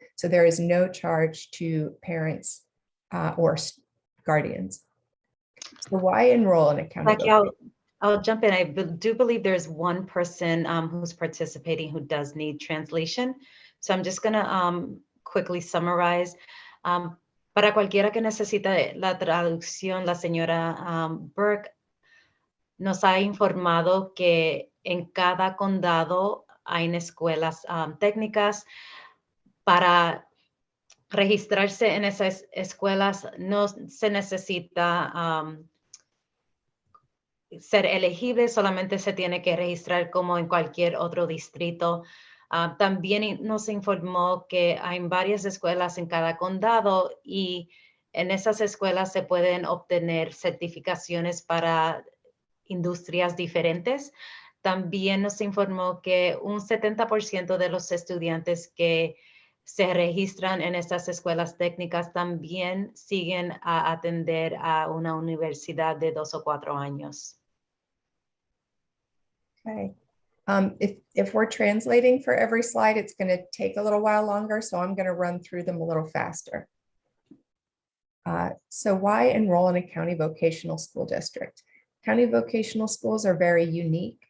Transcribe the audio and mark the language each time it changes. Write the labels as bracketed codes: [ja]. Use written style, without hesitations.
[en] So there is no charge to parents or guardians. So why enroll in a county? I'll jump in. I do believe there's one person who's participating who does need translation. So I'm just gonna quickly summarize. [es] Para cualquiera que necesita la traducción, la señora Burke nos ha informado que en cada condado hay escuelas técnicas. Para registrarse en esas escuelas no se necesita ser elegible, solamente se tiene que registrar como en cualquier otro distrito. También nos informó que hay varias escuelas en cada condado y en esas escuelas se pueden obtener certificaciones para industrias diferentes. También nos informó que un 70% de los estudiantes que se registran en estas escuelas técnicas también siguen a atender a una universidad de 2 o 4 años. [en] Okay. If we're translating for every slide, it's going to take a little while longer, so I'm going to run through them a little faster. So why enroll in a county vocational school district? County vocational schools are very unique.